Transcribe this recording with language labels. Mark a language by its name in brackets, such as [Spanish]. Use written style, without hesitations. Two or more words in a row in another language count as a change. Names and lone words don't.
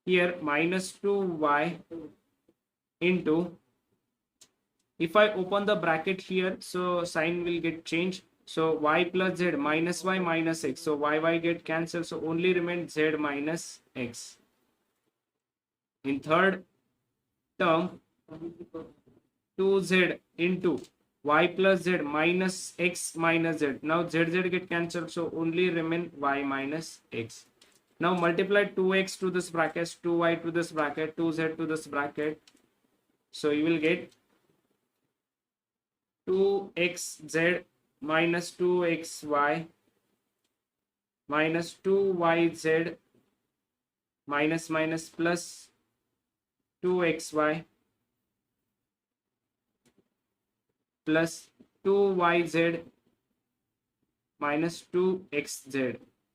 [English] here minus 2y into, if I open the bracket here, so sign will get changed. So y plus z minus y minus x. So y get cancelled. So only remains z minus x. In third term, 2z into y plus z minus x minus z. Now z get cancelled. So only remain y minus x. Now multiply 2x to this bracket, 2y to this bracket, 2z to this bracket. So you will get 2xz minus 2xy minus 2yz minus minus plus 2xy plus 2yz minus 2xz.